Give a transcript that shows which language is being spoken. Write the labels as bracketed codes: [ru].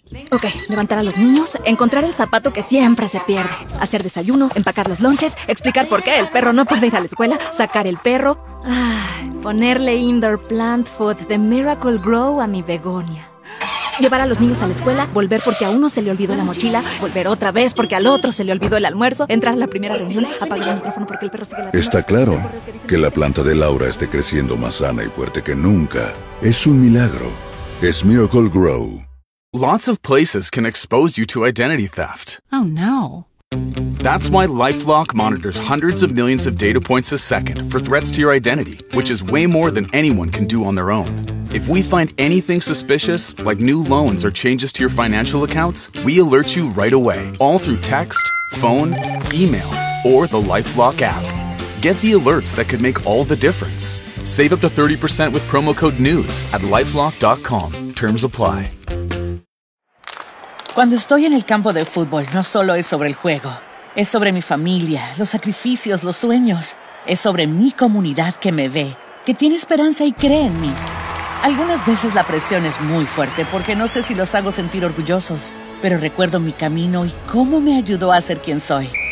[es] Ok, levantar a los niños, encontrar el zapato que siempre se pierde, hacer desayuno, empacar los lunches, explicar por qué el perro no puede ir a la escuela, sacar el perro, ponerle [en] indoor plant food [es] de Miracle Grow a mi begonia. Llevar a los niños a la escuela, volver porque a uno se le olvidó la mochila, volver otra vez porque al otro se le olvidó el almuerzo, entrar a la primera reunión, apagar el micrófono porque el perro sigue latiendo. Está claro que la planta de Laura esté creciendo más sana y fuerte que nunca. Es un milagro. Es Miracle Grow. [en] Lots of places can expose you to identity theft. Oh no. That's why LifeLock monitors hundreds of millions of data points a second for threats to your identity, which is way more than anyone can do on their own. If we find anything suspicious, like new loans or changes to your financial accounts, we alert you right away, all through text, phone, email, or the LifeLock app. Get the alerts that could make all the difference. Save up to 30% with promo code NEWS at LifeLock.com. Terms apply. [es] Cuando estoy en el campo de fútbol, no solo es sobre el juego. Es sobre mi familia, los sacrificios, los sueños. Es sobre mi comunidad que me ve, que tiene esperanza y cree en mí. Algunas veces la presión es muy fuerte porque no sé si los hago sentir orgullosos, pero recuerdo mi camino y cómo me ayudó a ser quien soy.